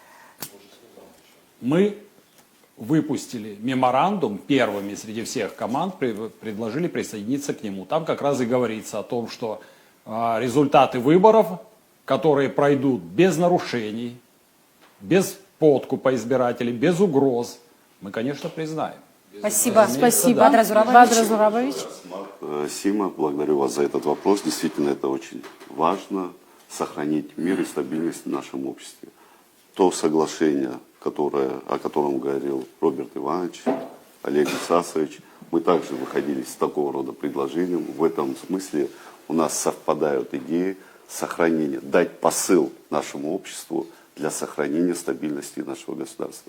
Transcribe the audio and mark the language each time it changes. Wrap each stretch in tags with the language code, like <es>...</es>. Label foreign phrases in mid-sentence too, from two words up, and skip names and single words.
<ru>Мы выпустили меморандум первыми среди всех команд, предложили присоединиться к нему. Там как раз и говорится о том, что результаты выборов, которые пройдут без нарушений, без подкупа избирателей, без угроз, мы, конечно, признаем. Спасибо. Спасибо. Бадра Зурабович. Бадра Зурабович. Сима, благодарю вас за этот вопрос. Действительно, это очень важно, сохранить мир и стабильность в нашем обществе. То соглашение, о котором говорил Роберт Иванович, Олег Мусасович, мы также выходили с такого рода предложением. В этом смысле у нас совпадают идеи сохранения, дать посыл нашему обществу для сохранения стабильности нашего государства.</ru>